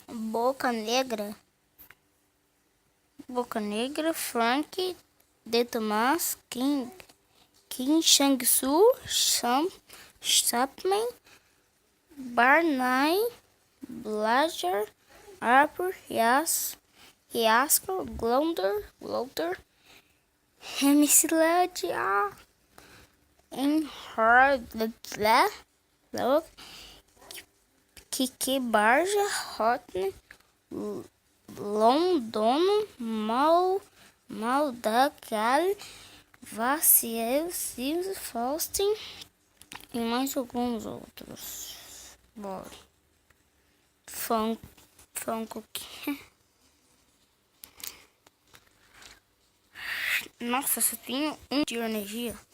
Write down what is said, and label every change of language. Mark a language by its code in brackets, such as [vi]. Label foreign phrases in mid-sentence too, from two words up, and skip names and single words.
[pt] Boca Negra. Boca Negra, Frank, De Tomás, Kim Chang-Su, Chapman, Barney, Blazer, Harper, Yasko, Glowder, MC Ledia, Kiki Barja, Hotne, Londono, Maldacal, Vaciel, Silvio, Faustin e mais alguns outros. Bom, Funko. Nossa, só tenho um de energia.